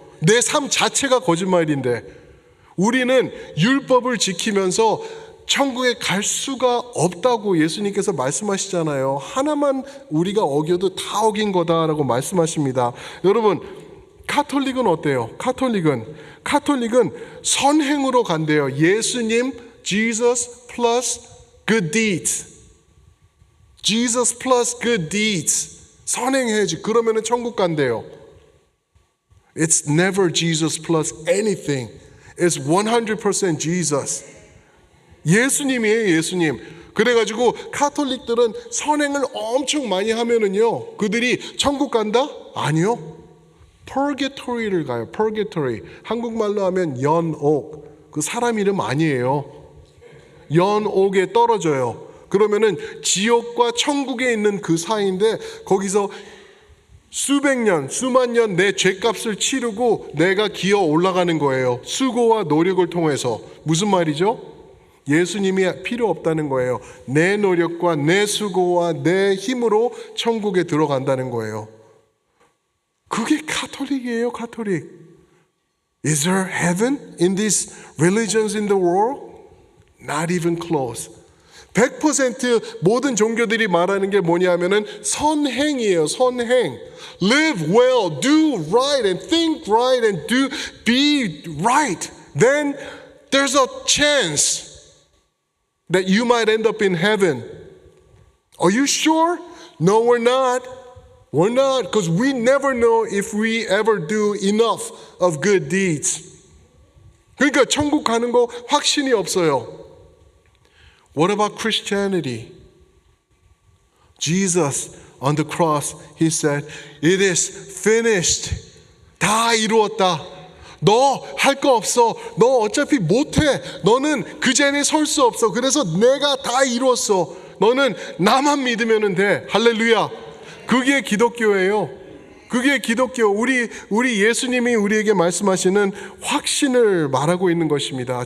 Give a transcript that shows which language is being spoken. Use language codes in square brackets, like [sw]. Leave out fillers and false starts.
[ko] 내 삶 자체가 거짓말인데 우리는 율법을 지키면서 천국에 갈 수가 없다고 예수님께서 말씀하시잖아요. 하나만 우리가 어겨도 다 어긴 거다라고 말씀하십니다. 여러분, 카톨릭은 어때요? 카톨릭은 선행으로 간대요. [en] 예수님, Jesus plus good deeds. Jesus plus good deeds. [ko] 선행해야지. 그러면은 천국 간대요. [en] It's never Jesus plus anything. It's 100% Jesus. [ko] 예수님이에요, 예수님. 그래가지고 카톨릭들은 선행을 엄청 많이 하면은요, 그들이 천국 간다? 아니요. Purgatory를 가요. Purgatory. 한국말로 하면 연옥. 그 사람 이름 아니에요. 연옥에 떨어져요. 그러면은 지옥과 천국에 있는 그 사이인데 거기서 수백 년, 수만 년 내 죄값을 치르고 내가 기어 올라가는 거예요. 수고와 노력을 통해서. 무슨 말이죠? 예수님이 필요 없다는 거예요. 내 노력과 내 수고와 내 힘으로 천국에 들어간다는 거예요. 그게 카톨릭이에요, 카톨릭. [en] Is there heaven in these religions in the world? Not even close. [ko] 100% 모든 종교들이 말하는 게 뭐냐면은 선행이에요, 선행. [en] Live well, do right and think right and be right. Then there's a chance that you might end up in heaven. Are you sure? No, we're not. We're not, because we never know if we ever do enough of good deeds. [ko] 그러니까 천국 가는 거 확신이 없어요. [en] What about Christianity? Jesus on the cross, he said, it is finished. [ko] 다 이루었다. 너 할 거 없어. 너 어차피 못해. 너는 그 자리에 설 수 없어. 그래서 내가 다 이루었어. 너는 나만 믿으면 돼. 할렐루야. 그게 기독교예요. 그게 기독교. 우리 예수님이 우리에게 말씀하시는 확신을 말하고 있는 것입니다.